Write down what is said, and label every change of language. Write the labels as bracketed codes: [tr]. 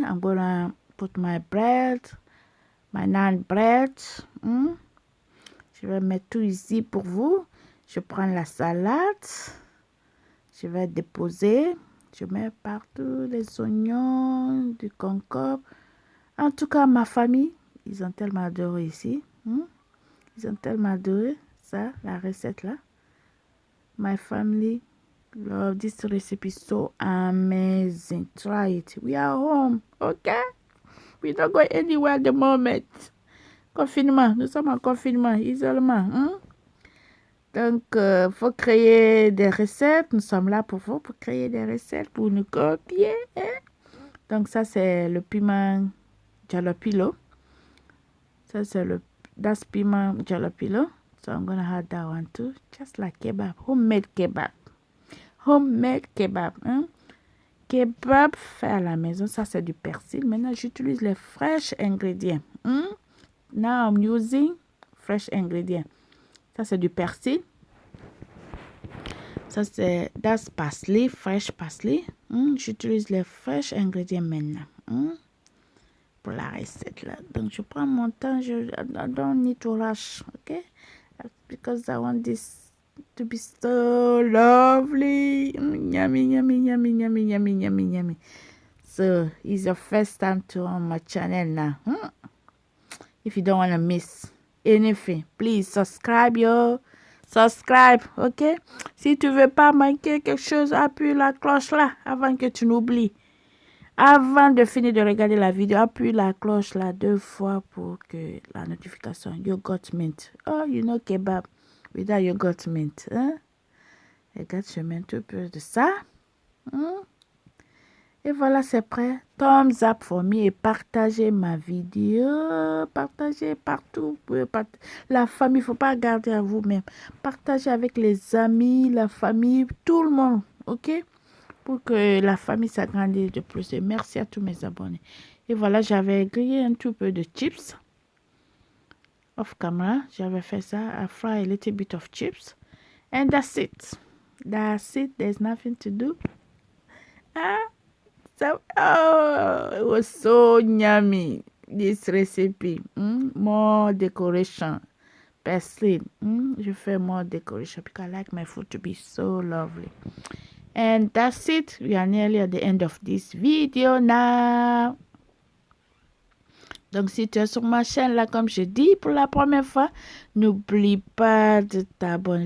[en] I'm gonna put my naan bread. [fr] Je vais mettre tout ici pour vous. Je prends la salade. Je vais déposer. Je mets partout les oignons, du concombre. En tout cas, ma famille, ils ont tellement adoré ici. Ils ont tellement adoré ça, la recette là. [en] My family love this recipe, so amazing. Try it. We are home, okay? We don't go anywhere at the moment. [fr] Confinement, nous sommes en confinement, isolement. Donc, faut créer des recettes. Nous sommes là pour vous, pour créer des recettes, pour nous copier. Donc, ça, c'est le piment jalapeno. Ça, c'est le [en] that's pima jalapeno. So I'm gonna add that one too, just like kebab, homemade kebab. Homemade kebab. [fr] Kebab fait à la maison, ça c'est du persil. Maintenant, j'utilise les fresh ingrédients. [en] Now I'm using fresh ingrédients. [fr] Ça c'est du persil. Ça c'est [en] that's parsley, fresh parsley. [fr] J'utilise les [en] fresh ingrédients [fr] maintenant. Pour la recette là. Donc je prends mon temps. [en] I don't need to rush, okay? Because I want this to be so lovely. Yummy, yummy, yummy, yummy, yummy, yummy, yummy. So it's your first time to on my channel now. If you don't want to miss anything, please subscribe, yo. Subscribe, ok? [fr] Si tu veux pas manquer quelque chose, appuie la cloche là avant que tu n'oublies. Avant de finir de regarder la vidéo, appuie la cloche là 2 fois pour que la notification yogurt mint. [en] Oh, you know kebab without yogurt mint. [fr] Regarde, je mets un peu de ça. Et voilà, c'est prêt. [en] Thumbs up for me [fr] et partagez ma vidéo. Partagez partout. La famille, il ne faut pas garder à vous-même. Partagez avec les amis, la famille, tout le monde. Ok? Pour que la famille s'agrandisse de plus. Et merci à tous mes abonnés. Et voilà, j'avais grillé un tout peu de chips. [en] Off camera, [fr] j'avais fait ça. [en] I fry a little bit of chips. And that's it. That's it. There's nothing to do. So, oh, it was so yummy. This recipe. More decoration. Parsley. [fr] Je fais [en] more decoration because I like my food to be so lovely. And that's it. We are nearly at the end of this video now. [fr] Donc, si tu es sur ma chaîne, là, comme je dis pour la première fois, n'oublie pas de t'abonner.